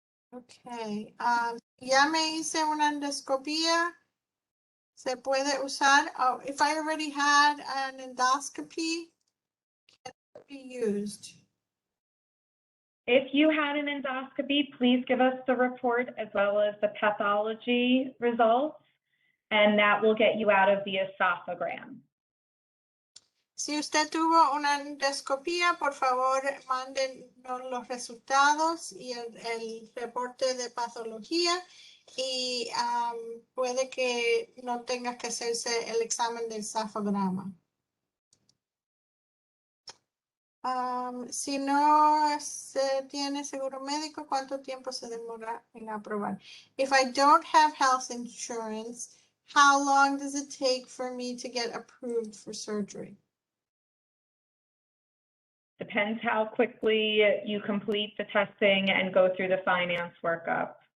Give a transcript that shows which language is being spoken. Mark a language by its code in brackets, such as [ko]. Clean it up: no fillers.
[es] Okay, ya me hice una endoscopía. Se puede usar. [en] Oh, if I already had an endoscopy, can it be used? If you had an endoscopy, please give us the report as well as the pathology results, and that will get you out of the esophagram. [es] Si usted tuvo una endoscopía, por favor, mándenos los resultados y el reporte de patología, y puede que no tenga que hacerse el examen del esofagama. Si no se tiene seguro médico, ¿cuánto tiempo se demora en aprobar? [en] If I don't have health insurance, how long does it take for me to get approved for surgery? Depends how quickly you complete the testing and go through the finance workup.